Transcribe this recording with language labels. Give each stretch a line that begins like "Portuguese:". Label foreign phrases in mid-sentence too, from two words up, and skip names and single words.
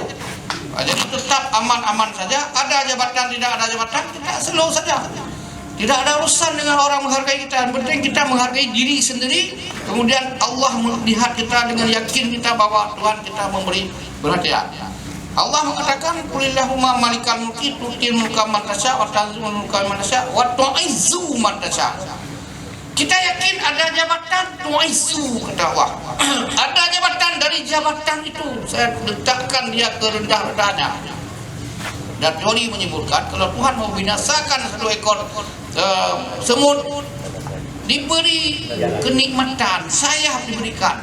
Indonesian: Jadi tetap aman-aman saja. Ada jabatan, tidak ada jabatan, kita slow saja. Tidak ada urusan dengan orang menghargai kita. Yang penting kita menghargai diri sendiri. Kemudian Allah melihat kita dengan yakin kita bahwa Tuhan kita memberi perhatian. Allah mengatakan,
Arabic: "قل اللهم مالك الملك تؤتي الملك من تشاء وتنزع الملك من تشاء وتعز من تشاء."
Indonesian: Kita yakin ada jabatan tu'izzu, kata Allah. Ada jabatan, dari jabatan itu saya letakkan dia ke rendah-rendahnya. Dan teori menyebutkan kalau Tuhan mau binasakan satu ekor semut, diberi kenikmatan, sayap diberikan.